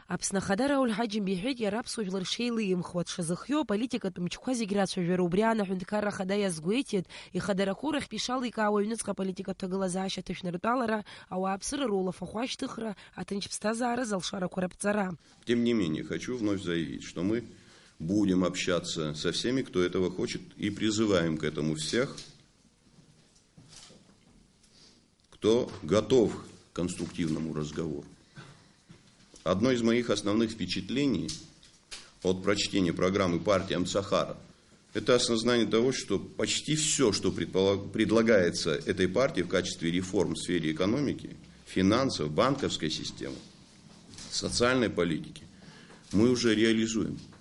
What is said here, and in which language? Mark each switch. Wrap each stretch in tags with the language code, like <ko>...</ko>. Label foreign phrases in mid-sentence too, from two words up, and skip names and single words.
<ab>Аԥсны ахада Рауль Ҳаџьымба иҳәеит иара аԥсуа жәлар шеилимхуа дшазыхиоу аполитикатә мчқәа зегь рацәажәара. Убри аан аҳәынҭқарра ахада иазгәеиҭеит ихадарақәоурахь пишалика аҩныҵҟа политика ҭагылазаашьа ҭышәнартәалара, ауааԥсыра рулафахәы ашьҭыхра, аҭынч ԥсҭазаара залшарақәа раԥҵара.</ab> <ru>Тем не менее, хочу вновь заявить, что мы будем общаться со всеми, кто этого хочет, и призываем к этому всех, кто готов к конструктивному разговору. Одно из моих основных впечатлений от прочтения программы партии Амцахара — это осознание того, что почти все, что предлагается этой партии в качестве реформ в сфере экономики, финансов, банковской системы, социальной политики, мы уже реализуем.</ru>